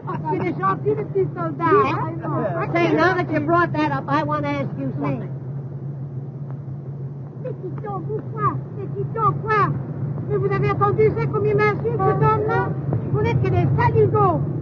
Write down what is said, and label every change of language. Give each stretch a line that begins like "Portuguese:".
French: C'est gentil, le petit soldat.
English: Say, now that you brought that up, I want to ask you something.
French: Petit homme, quoi? Mais vous avez entendu ça, comme il m'insulte, cet homme-là? Vous n'êtes que des saligots.